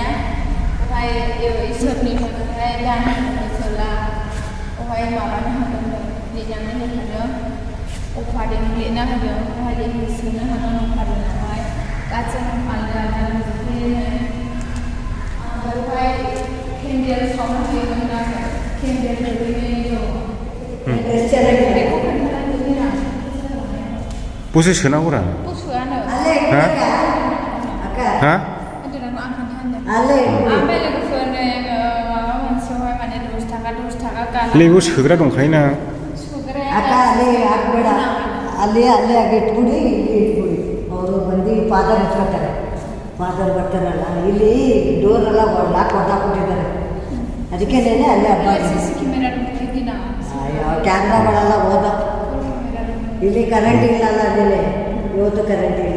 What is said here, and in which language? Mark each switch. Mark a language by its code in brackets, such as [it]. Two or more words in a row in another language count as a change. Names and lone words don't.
[brx] ओमफ्राय इसोरनि थाखाय दान सोला बेवहाय माबानो हागोन लिरनानै होखादों अफारिं लिरना होदों बेवहाय सोनो हागोन अफारिङावहाय गासैबो आलदा आलदा होजोबखायो बेवहाय केन्देल सावना होयोमोन आरो केन्देल होनायखौ खोन्थानानै बसे सोनांगौ रा सोआनो Ha? Hotelanku आं खोन्थानो आले ओमफ्राय लोगोफोरनो माबा मोनसेयावहाय माने 10 थाखा गाला लेबु सोग्रा दंखायोना सोग्राया [kn] ಅಕ್ಕ ಅಲ್ಲಿ ಹಾಕ್ಬೇಡ ಅಲ್ಲಿ ಅಲ್ಲೇ ಆಗಿ ಇಟ್ಬಿಡಿ ಇಲ್ಲಿ ಇಟ್ಬಿಡಿ ಅವರು ಬಂದು ಫಾದರ್ ಹಚ್ಕೊತಾರೆ ಫಾದರ್ ಬರ್ತಾರಲ್ಲ ಇಲ್ಲಿ ಡೋರೆಲ್ಲ ಲಾಕ್ ಹೊಟ್ಟಾಕ್ಬಿಟ್ಟಿದ್ದಾರೆ ಅದಕ್ಕೇನೆ ಅಲ್ಲೇ ಹಬ್ಬ CCTV ಕ್ಯಾಮೆರಾ ಇಟ್ಟಿದ್ದೀನ ಕ್ಯಾಮ್ರಾಗಳೆಲ್ಲ ಹೋದ ಇಲ್ಲಿ ಕರೆಂಟ್ ಇಲ್ಲಲ್ಲ ಅಲ್ಲೇ ಇವತ್ತು ಕರೆಂಟ್ ಇಲ್ಲ